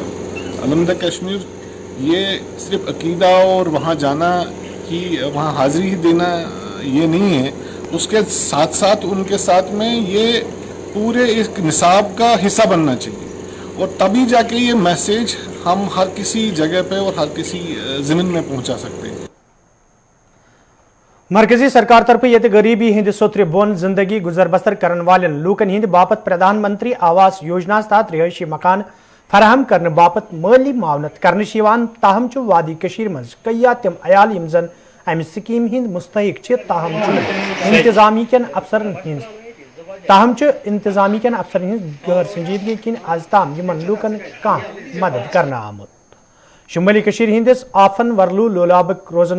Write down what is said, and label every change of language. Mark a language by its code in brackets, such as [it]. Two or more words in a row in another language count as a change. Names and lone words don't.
[ur] علمدار کشمیر یہ صرف عقیدہ اور وہاں جانا کہ وہاں حاضری دینا یہ نہیں ہے، اس کے ساتھ ساتھ ان کے ساتھ میں یہ پورے اس نصاب کا حصہ بننا چاہیے اور تبھی جا کے یہ میسیج ہم ہر کسی جگہ پہ اور ہر کسی ضمن میں پہنچا سکتے ہیں. [ks] مرکزی سرکار طرف یہ غریبی ہند سوتر بون زندگی گزر بسر کرن والن لوکن ہند باپت پردھان منتری آواس یوجنا تحت رہائشی مکان فراہم کرنے باپت مالی معاونت کرنے تاہم وادی کشیر مز کئی تم عیال یم زن امہ سکیم ہند مستحق چھ تاہم انتظامی کن افسرن ہند غیر سنجیدگی کن آز تام یمن لوکن کان مدد کرنا آمت شمالی کشیر ہندس آفن ورلو لولابک روزن